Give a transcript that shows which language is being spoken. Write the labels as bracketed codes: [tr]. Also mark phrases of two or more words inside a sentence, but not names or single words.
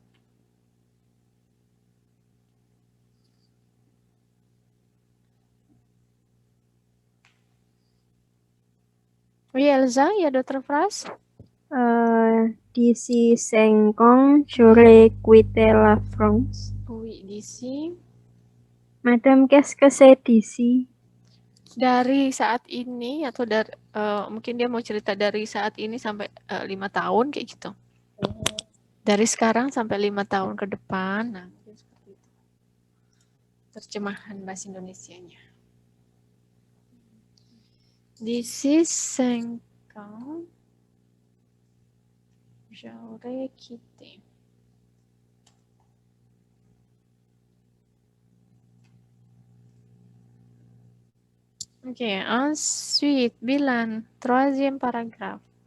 [fr] Oui, Elsa, il y a d'autres phrases? D'ici 5 ans, j'aurai quitté la France. Oui, d'ici. Madame, qu'est-ce que c'est d'ici? [id] Dari saat ini atau dari mungkin dia mau cerita dari saat ini sampai 5 tahun kayak gitu. Dari sekarang sampai 5 tahun ke depan. Nah, seperti itu. Terjemahan bahasa Indonesianya. [fr] D'ici 5 ans, j'aurai quitté. Ok, ensuite, Bilan, troisième paragraphe.